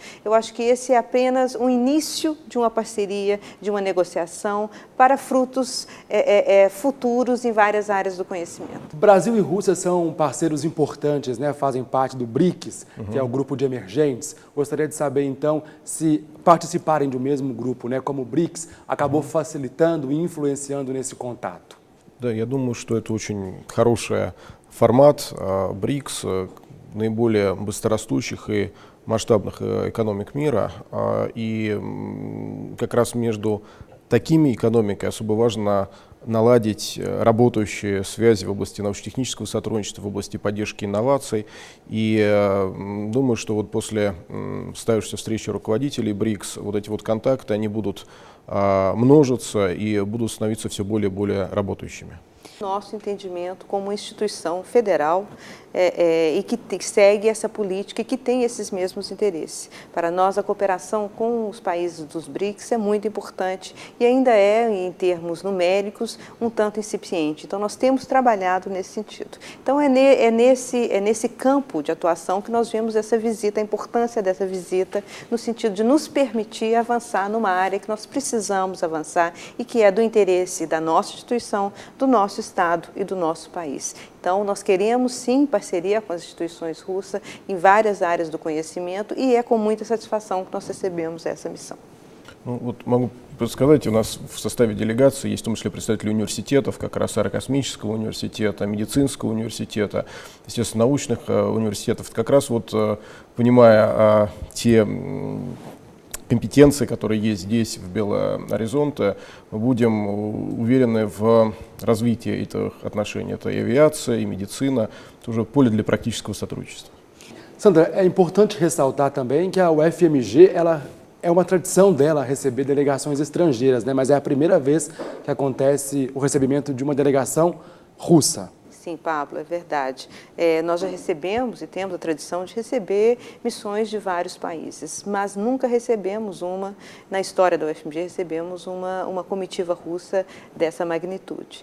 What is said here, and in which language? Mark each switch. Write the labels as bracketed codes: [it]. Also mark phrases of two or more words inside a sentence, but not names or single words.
[pt] Eu acho que esse é apenas um início de uma parceria, de uma negociação para frutos futuros em várias áreas do conhecimento. Brasil e Rússia são parceiros importantes, fazem parte do BRICS, que é o grupo de emergentes. Gostaria de saber, então, se participarem do mesmo grupo, como o BRICS, acabou facilitando e influenciando nesse contato. [ru] Да, я думаю, что это очень хороший формат. БРИКС наиболее быстрорастущих и масштабных экономик мира, и как раз между такими экономиками особо важно наладить работающие связи в области научно-технического сотрудничества, в области поддержки инноваций. И думаю, что вот после состоявшейся встречи руководителей БРИКС вот эти вот контакты, они будут множиться и будут становиться все более и более работающими. [pt] Nosso entendimento como instituição federal e que segue essa política e que tem esses mesmos interesses. Para nós, a cooperação com os países dos BRICS é muito importante e ainda em termos numéricos, um tanto incipiente. Então, nós temos trabalhado nesse sentido. Então, é nesse campo de atuação que nós vemos essa visita, a importância dessa visita, no sentido de nos permitir avançar numa área que nós precisamos avançar e que é do interesse da nossa instituição, do nosso Estado e do nosso país. Então, nós queremos, sim, parceria com as instituições russas em várias áreas do conhecimento и é com muita satisfação que nós recebemos essa missão. [ru] Вот могу подсказать, у нас в составе делегации есть в том числе представители университетов, как раз аэрокосмического университета, медицинского университета, естественно, научных университетов. Как раз вот понимая те компетенции, которые есть здесь, в Бело-Оризонте, мы будем уверены в развитии этих отношений. Это и авиация, и медицина, это уже поле для практического сотрудничества. [pt] Sandra, é importante ressaltar também que a UFMG, ela é uma tradição dela receber delegações estrangeiras, né? Mas é a primeira vez que acontece o recebimento de uma delegação russa. Sim, Pablo, é verdade. Nós já recebemos e temos a tradição de receber missões de vários países, mas nunca recebemos na história da UFMG, recebemos uma comitiva russa dessa magnitude.